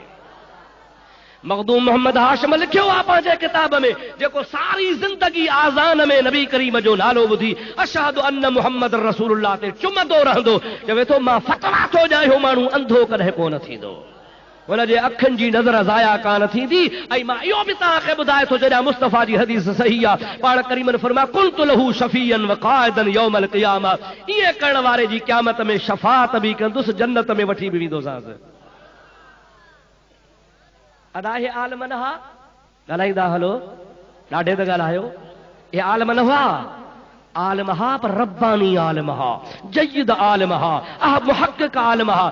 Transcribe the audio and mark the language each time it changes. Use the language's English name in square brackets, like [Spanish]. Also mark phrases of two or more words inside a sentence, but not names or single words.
[Sindhi] मखदूम मोहम्मद हाशिम लिखियो आहे पंहिंजे किताब में, जेको सारी ज़िंदगी आज़ान में नबी करीम जो नालो ॿुधी [Arabic] أشهد أن محمدا رسول الله [Sindhi] ते चुमंदो रहंदो, चवे थो मां फतवा थो ॾियां, माण्हू अंधो कॾहिं कोन थींदो, हुनजे अखियुनि जी नज़र ज़ाया कान थींदी। ऐं मां इहो बि तव्हांखे ॿुधाए थो छॾियां, मुस्तफ़ा जी हदीस सही आहे। पाण करीमन फरमाया [Arabic] كنت له شفيعا وقائدا يوم القيامة, [Sindhi] ईअं करण वारे जी क़यामत में शफ़ाअत बि कंदुसि, जन्नत में वठी बि वेंदोसांसि। अदा हे आलम न हा, ॻाल्हाईंदा हलो, ॾाढे त ॻाल्हायो। हे आलम न हुआ, आलम हा, पर रब्बानी आलम हा, जय्यद आलम हा, मुहक़्क़िक़ आलम हा।